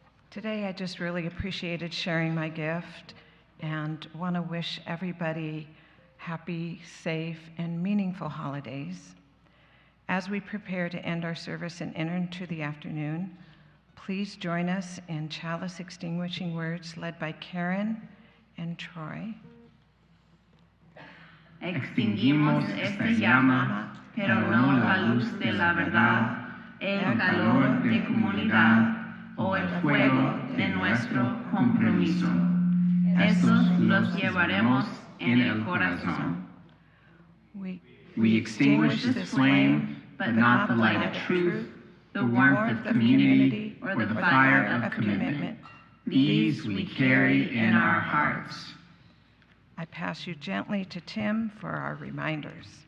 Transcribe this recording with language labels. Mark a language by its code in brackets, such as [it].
[en] Today, I just really appreciated sharing my gift and want to wish everybody happy, safe, and meaningful holidays. As we prepare to end our service and enter into the afternoon, please join us in chalice extinguishing words led by Karen and Troy. [es] Extinguimos esta llama, pero no la luz de la verdad, el calor de comunidad, o el fuego de nuestro compromiso. Estos los llevaremos en el corazón. [en] We extinguish this flame, but not the light of truth, the warmth of community, or the fire of commitment. These we carry in our hearts. I pass you gently to Tim for our reminders.